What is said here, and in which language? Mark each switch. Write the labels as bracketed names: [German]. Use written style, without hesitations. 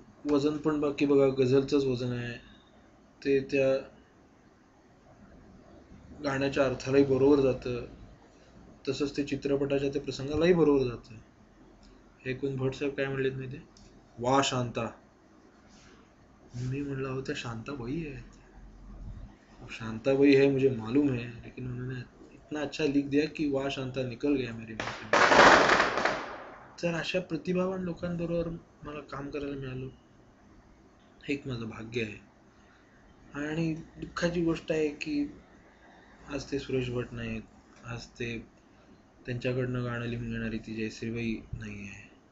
[Marathi] वजन पण बाकी बघा गझलचंच वजन आहे. ते त्या गाण्याच्या अर्थालाही बरोबर जातं. तसंच ते चित्रपटाच्या त्या प्रसंगालाही बरोबर जातं. हे कोण भटसाहेब काय म्हणलेत माहिती आहे? वा शांता. मी म्हणला होता शांताबाई है. [Hindi] शांताबाई है मुझे मालूम है, लेकिन उन्होंने इतना अच्छा लिख दिया कि वाह शांता निकल गया मेरे मुंह से. [Marathi] तर अशा प्रतिभावान लोकांबरोबर मला काम करायला मिळालं, हे एक माझं भाग्य आहे. आणि दुःखाची गोष्ट आहे की आज ते सुरेश भट नाहीत. आज ते त्यांच्याकडनं गाणं लिहून घेणारी ती जयश्रीबाई नाही आहे.